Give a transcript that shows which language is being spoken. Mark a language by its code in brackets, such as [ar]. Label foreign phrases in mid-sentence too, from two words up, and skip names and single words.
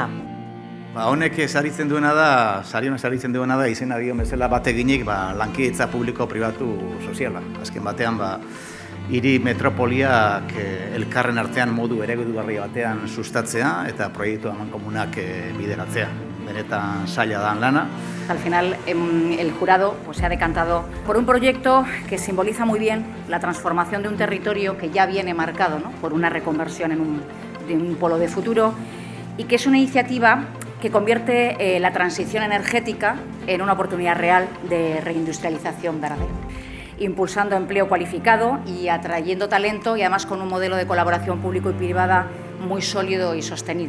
[eu] Honek saritzen duena da izena dion bezala bateginik lankidetza publiko-pribatu soziala. Azken batean hiri metropoliak elkarren artean modu eredugarri batean sustatzea eta proiektu amankomunak bideratzea. benetan zaila dan lana. [es] Al final, el jurado se ha decantado por un proyecto que simboliza muy bien la transformación de un territorio que ya viene marcado, ¿no?, por una reconversión de un polo de futuro, y que es una iniciativa que convierte la transición energética en una oportunidad real de reindustrialización verdadera, impulsando empleo cualificado y atrayendo talento, y además con un modelo de colaboración público y privada muy sólido y sostenido.